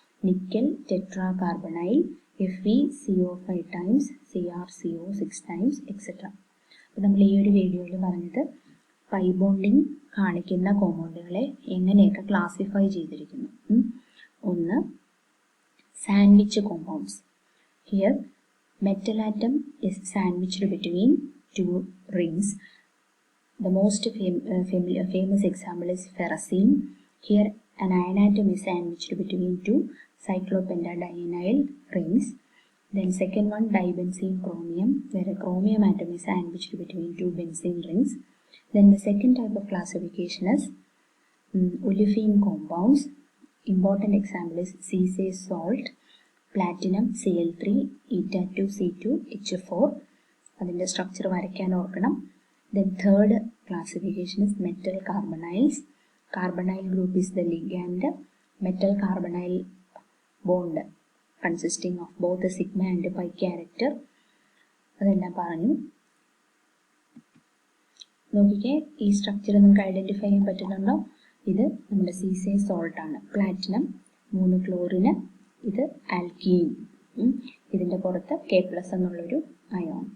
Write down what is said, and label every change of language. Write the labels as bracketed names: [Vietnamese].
[Malayalam] Nickel ടെട്രാകാർബണൈൽ FeCO5 times CrCO 6 times etcetera. അപ്പോൾ നമ്മൾ ഈ ഒരു വീഡിയോയിൽ പറഞ്ഞത് പൈ ബോണ്ടിങ് കാണിക്കുന്ന കോമ്പൗണ്ടുകളെ എങ്ങനെയൊക്കെ ക്ലാസിഫൈ ചെയ്തിരിക്കുന്നു. ഒന്ന്, sandwich compounds. [English] Here metal atom is sandwiched between two rings. The most famous example is ferrocene. Here an iron atom is sandwiched between two cyclopentadienyl rings. Then second one, dibenzene chromium, where a chromium atom is sandwiched between two benzene rings. Then the second type of classification is olefin compounds. Important example is Cesium salt, platinum Cl3, eta2 C2 H4. [Malayalam] അതിൻ്റെ structure വരയ്ക്കാൻ ഓർക്കണം. [English] Then third classification is metal carbonyls. Carbonyl group is the ligand. Metal carbonyl bond consisting of both the sigma and pi character. [Malayalam] അതെല്ലാം പറഞ്ഞു. നോക്കിക്കേ, ഈ structure നിങ്ങൾക്ക് identify ചെയ്യാൻ പറ്റുന്നുണ്ടോ? ഇത് നമ്മുടെ സീസൈ സോൾട്ട് ആണ്. പ്ലാറ്റിനം 3 ക്ലോറിന്, ഇത് ആൽക്കീൻ, ഇതിൻ്റെ പുറത്ത് K+ എന്നുള്ളൊരു അയോൺ.